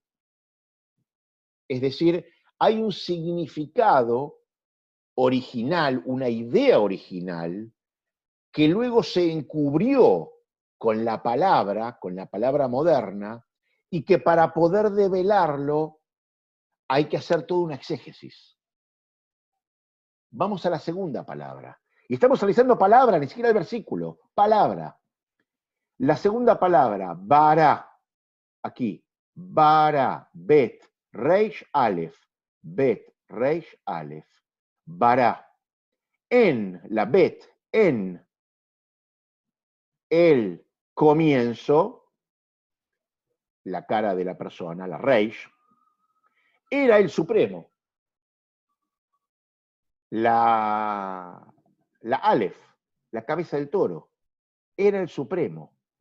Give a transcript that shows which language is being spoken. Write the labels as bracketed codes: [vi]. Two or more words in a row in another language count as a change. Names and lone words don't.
[es] Es decir, hay un significado original, una idea original, que luego se encubrió con la palabra moderna, y que para poder develarlo hay que hacer toda una exégesis. Vamos a la segunda palabra. Y estamos analizando palabra, ni siquiera el versículo, palabra. La segunda palabra, bara, aquí, bara, bet, reish, alef, bet, reish, alef, bara. En, la bet, en el comienzo, la cara de la persona, la reish, era el supremo. La alef, la cabeza del toro, era el supremo.